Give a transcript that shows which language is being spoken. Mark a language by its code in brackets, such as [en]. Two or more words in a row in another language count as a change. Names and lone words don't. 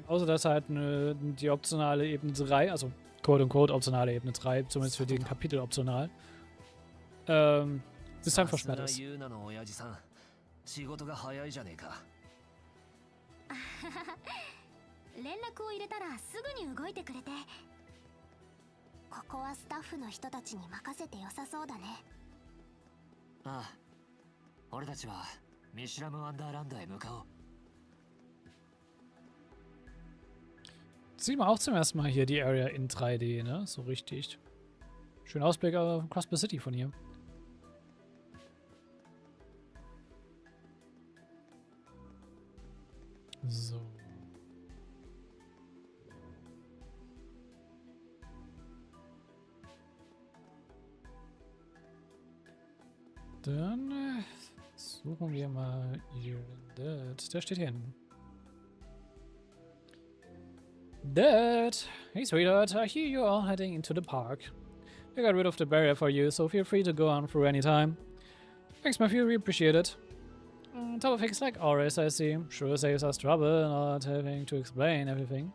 [de] Außer dass halt die optionale Ebene 3, also [en] quote-unquote [de] optionale Ebene 3, zumindest für den Kapitel optional, System versperrt ist. [ja] 連絡を入れたらすぐに動いてくれて、ここはスタッフの人たちに任せて良さそうだね。ああ、俺たちはミシュラムワンダーランドへ向かおう。 [de] Sieht man auch zum ersten Mal hier die Area in 3D, ne? So richtig. Schöner Ausblick auf Crossbar City von hier. So. Dann suchen wir mal hier. Der steht hier hinten. [en] Dad! Hey sweetheart, I hear you're all heading into the park. I got rid of the barrier for you, so feel free to go on through any time. Thanks, Matthew, we appreciate it. Top of things like always, I see. Sure saves us trouble not having to explain everything.